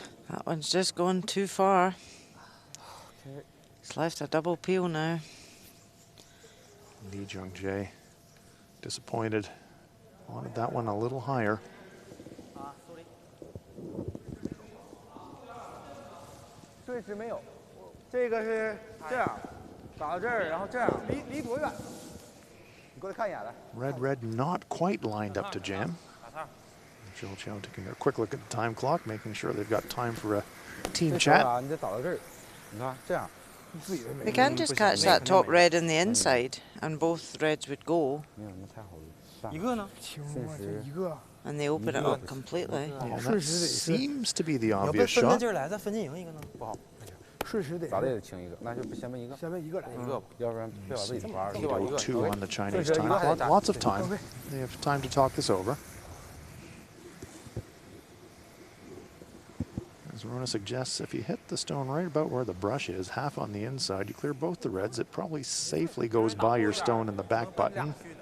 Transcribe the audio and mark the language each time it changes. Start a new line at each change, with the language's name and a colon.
English: that one's just gone too far. It's left a double peel now. Lee Jung-jae disappointed. Wanted that one a little higher.
Chinese: 对直没有，这个是这样，打到这儿，然后这样，离多远？你过来看一眼来。
English: Red not quite lined up to jam. Zhou Qiao taking a quick look at the time clock, making sure they've got time for a team chat.
Chinese: 你得倒到这儿，你看这样。
English: They can just catch that top red in the inside, and both reds would go.
Chinese: 没有那太好了。一个呢？一个。
English: And they open it up completely. Yeah, that seems to be the obvious shot.
Chinese: 咋的也得清一个，那就先问一个，先问一个来一个吧，要不然别把自己划了。
English: 2 on the Chinese time clock. Lots of time. They have time to talk this over. As Rona suggests, if you hit the stone right about where the brush is, half on the inside, you clear both the reds, it probably safely goes by your stone in the back button.